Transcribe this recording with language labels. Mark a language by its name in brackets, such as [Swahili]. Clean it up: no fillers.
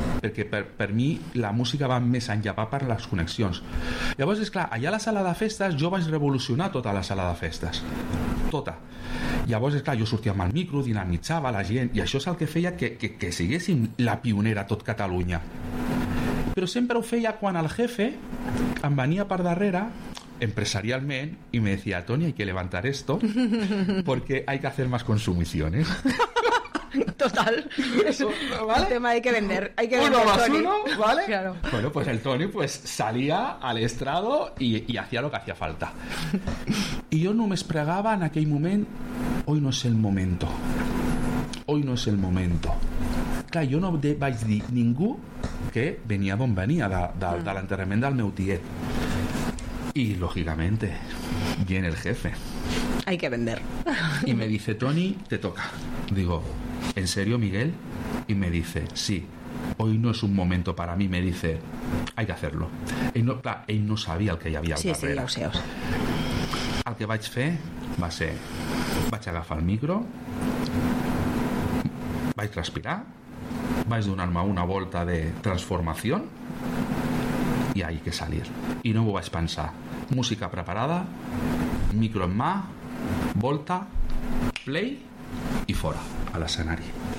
[Catalan] Perquè per mi la música va més enllà, va per les connexions. Llavors, és clar, allà a la sala de festes jo vaig revolucionar tota la sala de festes. Tota. Llavors, és clar, jo sortia amb el micro, dinamitzava la gent, i això és el que feia que siguéssim la pionera a tot Catalunya. Però sempre ho feia quan el jefe em venia per darrere empresarialment i [Spanish] me decía, Toni, hay que levantar esto porque hay que hacer más consumiciones. Total. ¿Vale? El tema hay que vender. Hay que uno vender, más Tony. Uno, ¿vale? Claro. Bueno, pues el Toni pues salía al estrado y hacía lo que hacía falta. Y yo no me espregaba en aquel momento, hoy no es el momento. Hoy no es el momento. Claro, yo no [Catalan] vaig dir ningú que venia d'on venia, de l'enterrament del meu tiet. I, lògicament, [Spanish] viene el jefe. Hay que vender. I me dice, Toni, te toca. Digo, ¿en serio, Miguel? Y me dice, sí, hoy no es un momento para mí, me dice, hay que hacerlo. Él no sabía [Catalan] el que hi havia al darrere. Sí, ja ho sé, ja ho sé. El que vaig fer va ser, vaig agafar el micro, vaig respirar, vaig donar-me una volta de transformació i [Spanish] hay que salir. [Catalan] I no m'ho vaig pensar. Música preparada, micro en mà, volta, play i fora, a l'escenari.